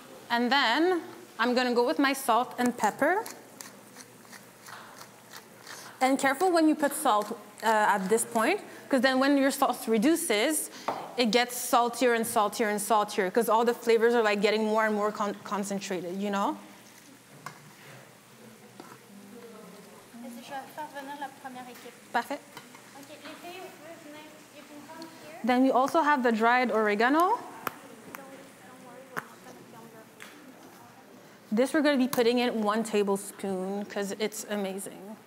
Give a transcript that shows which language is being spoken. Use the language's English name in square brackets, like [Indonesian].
[English] And then I'm gonna go with my salt and pepper. And careful when you put salt at this point, because then when your salt reduces, it gets saltier and saltier and saltier, because all the flavors are like getting more and more concentrated, you know? [French] Je vais faire venir la première équipe. Parfait. OK, les filles, vous pouvez venir. [English] You can come here. Then we also have the dried oregano. Don't worry, we're not going to film your food. This we're going to be putting in 1 tablespoon, because it's amazing.